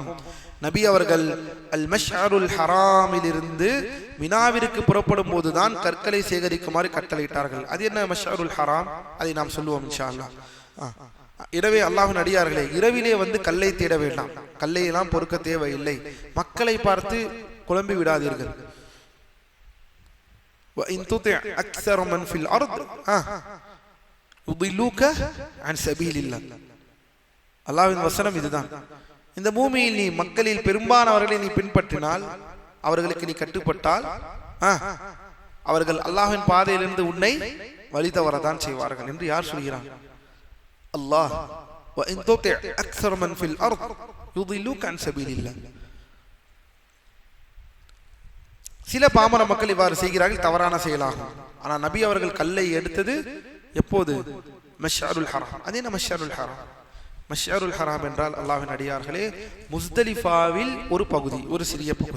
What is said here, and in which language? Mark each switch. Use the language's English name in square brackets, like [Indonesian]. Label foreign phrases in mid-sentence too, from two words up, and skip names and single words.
[Tamil] நபி அவர்கள் அல் மஷ்அருல் ஹராமிலிருந்து மினாவிற்கு புறப்படும் போதுதான் கற்களை சேகரிக்குமாறு கட்டளையிட்டார்கள். அது என்ன மஷ்அருல் ஹராம்? அதை நாம் சொல்லுவோம் [Arabic] إن شاء الله. [Tamil] எனவே அல்லாஹ்வின் அடியார்களே, இரவிலே வந்து கல்லை தேட வேண்டாம், கல்லை எல்லாம் பொறுக்க தேவையில்லை. மக்களை பார்த்து குழம்பி விடாதீர்கள். [Arabic] وَإِن تُطِعْ أَكْثَرَ مَنْ فِي الْأَرْضِ يُضِلُّوكَ عَنْ سَبِيلِ اللَّهِ. [Tamil] அல்லாஹ்வின் வசனம் இதுதான். இந்த பூமியில் நீ மக்களில் பெரும்பாலானவர்களை நீ பின்பற்றினால், அவர்களுக்கு நீ கட்டுப்பட்டால், அவர்கள் அல்லாஹ்வின் பாதையிலிருந்து உன்னை வழி தவறதான் செய்வார்கள் என்று யார் சொல்கிறான்? அல்லாஹ். [Arabic] وَإِن تُطِعْ أَكْثَرَ مَنْ فِي الْأَرْضِ يُضِلُّوكَ عَنْ سَبِيلِ اللَّهِ. [Tamil] சில பாமர மக்கள் இவ்வாறு செய்கிறார்கள், தவறான செயலாகும். ஆனால் நபி அவர்கள் கல்லை எடுத்தது எப்போது? மஷ்அருல் ஹராம். அது என்ன மஷ்அருல் ஹராம்? மஷ்அருல் ஹராம் என்றால் அல்லாஹ்வின் அடியார்களே, முஸ்தலிஃபாவில் ஒரு பகுதி, ஒரு சிறிய பகுதி.